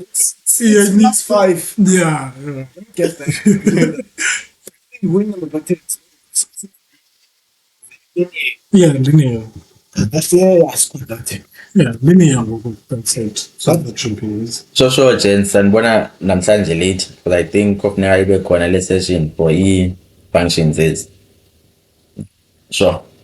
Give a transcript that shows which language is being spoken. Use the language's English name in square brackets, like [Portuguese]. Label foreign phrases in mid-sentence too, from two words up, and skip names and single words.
[English] It needs 5. yeah. Get that. Win number patterns. Yeah, linear. That's yeah, I scored that thing. Yeah, linear. That's it. So that should be it. Sure, gents. [Zulu] Sanibona namhlanje [English] late, but I think [Zulu] kufuneka ibe khona le [English] session for [Zulu] i-functions ezi. Sure.